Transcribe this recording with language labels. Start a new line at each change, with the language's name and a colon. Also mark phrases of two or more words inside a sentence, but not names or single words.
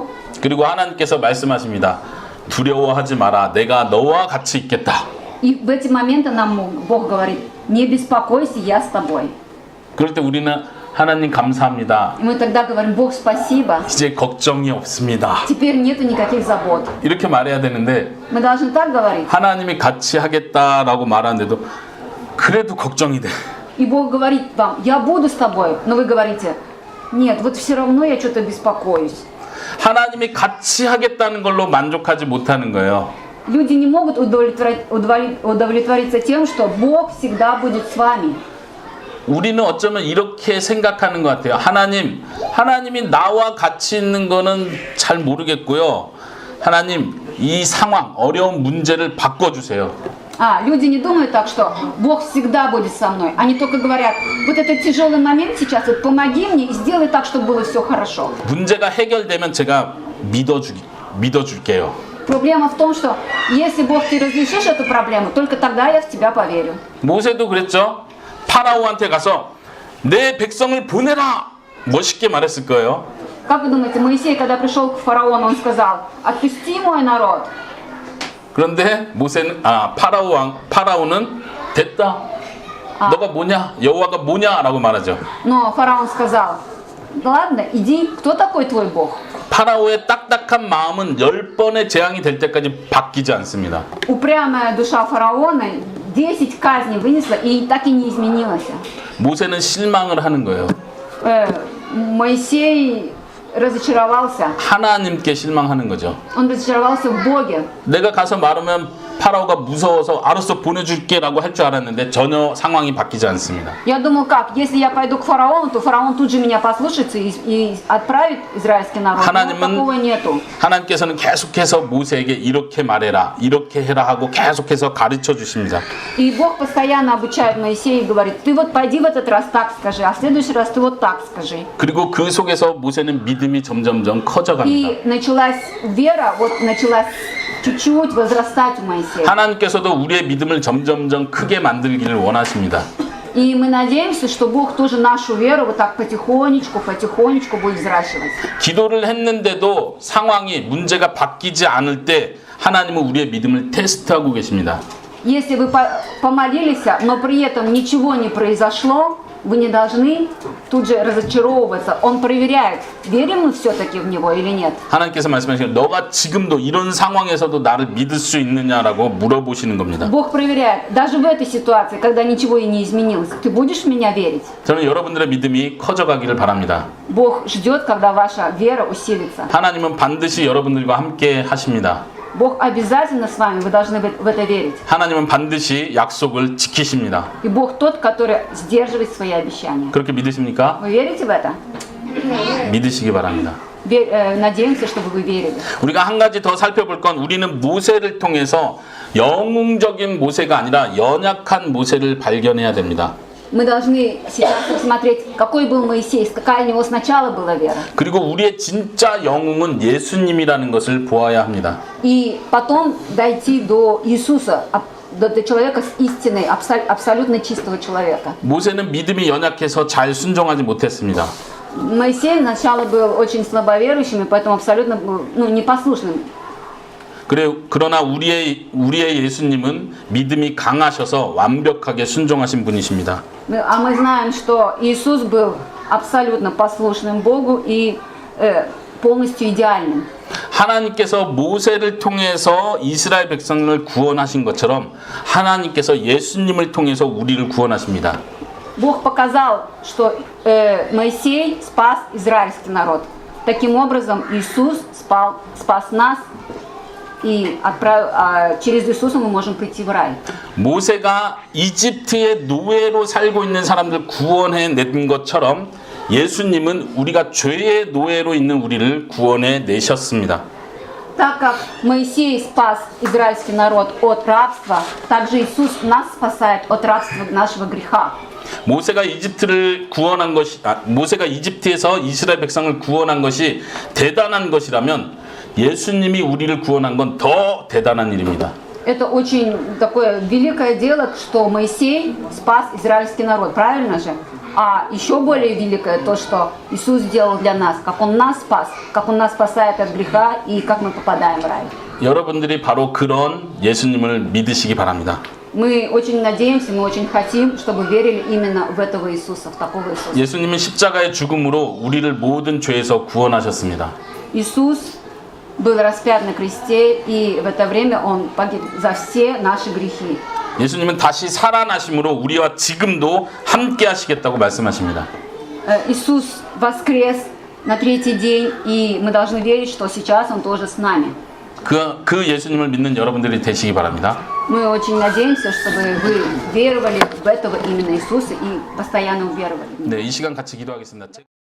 Korean: 그리고 하나님께서 말씀하십니다. 두려워하지 마라. 내가 너와 같이 있겠다.
Russian: И в эти моменты нам Бог говорит: не беспокойся, я с тобой.
Korean: 그럴 때 우리는 하나님 감사합니다.
Russian: И мы тогда говорим: Бог, спасибо.
Korean: 이제 걱정이 없습니다.
Russian: Теперь нету никаких забот.
Korean: 이렇게 말해야 되는데
Russian: Мы должны так говорить.
Korean: 하나님이 같이 하겠다라고 말하는데도 그래도 걱정이 돼.
Russian: и Бог говорит вам, я буду с тобой, но вы говорите, нет, вот все равно я что-то беспокоюсь.
Korean: 하나님이 같이 하겠다는 걸로 만족하지 못하는 거예요.
Russian: Люди не могут удовлетвориться тем, что Бог всегда будет с вами.
Korean: 우리는 어쩌면 이렇게 생각하는 것 같아요. 하나님이 나와 같이 있는 거는 잘 모르겠고요. 하나님, 이 상황, 어려운 문제를 바꿔주세요.
Russian: Люди не думают так, что Бог всегда будет со мной. Они только говорят, вот этот тяжелый момент сейчас, вот помоги мне и сделай так, чтобы было все хорошо.
Korean: 문제가 해결되면 제가 믿어줄게요.
Russian: Проблема в том, что если Бог ты разрешишь эту проблему, только тогда я в тебя поверю.
Korean: 모세도 그랬죠. 파라오한테 가서 내 백성을 보내라. 멋있게 말했을 거예요.
Russian: Как вы думаете, Моисей, когда пришел к фараону, он сказал, отпусти мой народ.
Korean: 그런데 파라오는 됐다. 너가 뭐냐? 여호와가 뭐냐라고 말하죠.
Russian: Но фараон сказал, да ладно, иди, кто такой твой Бог?
Korean: 파라오의 딱딱한 마음은 10번의 재앙이 될 때까지 바뀌지 않습니다.
Russian: Упрямая душа фараона 10 казней вынесла и так и не изменилась.
Korean: 모세는 실망을 하는 거예요.
Russian: Моисей разочаровался.
Korean: 하나님께 실망하는 거죠.
Russian: Он разочаровался в Боге.
Korean: 내가 가서 말하면 파라오가 무서워서 알았어 보내줄게라고 할 줄 알았는데 전혀 상황이 바뀌지 않습니다.
Russian: Я думал, как, если я пойду к фараону, то фараон тут же меня послушается и отправит израильский народ. Но такого нету.
Korean: 하나님께서는 계속해서 모세에게 이렇게 말해라, 이렇게 해라 하고 계속해서 가르쳐 주십니다.
Russian: И Бог постоянно обучает Моисея и говорит, ты вот пойди в этот раз так скажи, а в следующий раз ты вот так скажи.
Korean: 그리고 그 속에서 모세는 믿음이 점점점 커져갑니다.
Russian: И началась вера, вот началась чуть-чуть возрастать у Моисея.
Korean: 하나님께서도 우리의 믿음을 점점점 크게 만들기를 원하십니다.
Russian: И мы надеемся, что Бог тоже нашу веру вот так потихонечку будет взращивать.
Korean: 기도를 했는데도 상황이 문제가 바뀌지 않을 때 하나님은 우리의 믿음을 테스트하고 계십니다.
Russian: Если вы помолились, но при этом ничего не произошло, вы не должны тут же разочаровываться. Он проверяет, верим мы все-таки в Него или нет.
Korean: 하나님께서 말씀하시는 너가 지금도 이런 상황에서도 나를 믿을 수 있느냐라고 물어보시는 겁니다.
Russian: Бог проверяет, даже в этой ситуации, когда ничего и не изменилось, ты будешь в меня верить?
Korean: 저는 여러분들의 믿음이 커져가기를 바랍니다.
Russian: Бог ждет, когда ваша вера усилится.
Korean: 하나님은 반드시 여러분들과 함께 하십니다.
Russian: Бог обязательно с вами, вы должны в это верить.
Korean: 하나님은 반드시 약속을 지키십니다.
Russian: И Бог тот, который сдерживает свои обещания.
Korean: 그렇게 믿으십니까?
Russian: Вы верите в это?
Korean: 믿으시기 바랍니다.
Russian: Надеемся, чтобы вы верили.
Korean: 우리가 한 가지 더 살펴볼 건 우리는 모세를 통해서 영웅적인 모세가 아니라 연약한 모세를 발견해야 됩니다.
Russian: Мы должны сейчас посмотреть, какой был Моисей, какая у него сначала была вера.
Korean: 그리고 우리의 진짜 영웅은 예수님이라는 것을 보아야 합니다.
Russian: И потом дойти до Иисуса, до человека с истиной, абсолютно чистого человека.
Korean: 모세는 믿음이 연약해서 잘 순종하지 못했습니다.
Russian: Моисей сначала был очень слабоверующим, и поэтому абсолютно непослушным.
Korean: 그러나 우리의 예수님은 믿음이 강하셔서 완벽하게 순종하신 분이십니다.
Russian: А мы знаем, что Иисус был абсолютно послушным Богу и полностью идеальным.
Korean: 하나님께서 모세를 통해서 이스라엘 백성을 구원하신 것처럼 하나님께서 예수님을 통해서 우리를 구원하십니다.
Russian: Бог показал, что Моисей спас израильский народ. Таким образом, Иисус спас нас, и через Иисуса мы можем прийти в рай.
Korean: 모세가 이집트의 노예로 살고 있는 사람들 구원해 낸 것처럼 예수님은 우리가 죄의 노예로 있는 우리를 구원해 내셨습니다.
Russian: Так как Моисей спас израильский народ от рабства, также Иисус нас спасает от рабства нашего греха.
Korean: 모세가 이집트에서 이스라엘 백성을 구원한 것이 대단한 것이라면 예수님이 우리를 구원한 건 더 대단한 일입니다.
Russian: Это очень такое великое дело, что Моисей спас израильский народ, правильно же? А еще более великое то, что Иисус сделал для нас, как Он нас спас, как Он нас спасает от греха и как мы попадаем в рай.
Korean: 여러분들이 바로 그런 예수님을 믿으시기 바랍니다.
Russian: Мы очень надеемся, мы очень хотим, чтобы верили именно в этого Иисуса, в такого Иисуса.
Korean: 예수님은 십자가의 죽음으로 우리를 모든 죄에서 구원하셨습니다.
Russian: Иисус был распят на кресте, и в это время Он погиб за все наши грехи.
Korean: 예수님은 다시 살아나심으로 우리와 지금도 함께 하시겠다고 말씀하십니다.
Russian: Иисус воскрес на третий день, и мы должны верить, что сейчас Он тоже с нами.
Korean: 그 예수님을 믿는 여러분들이 되시기 바랍니다.
Russian: Мы очень надеемся, чтобы вы веровали в этого именно Иисуса и постоянно веровали в Него.
Korean: 네, 이 시간 같이 기도하겠습니다.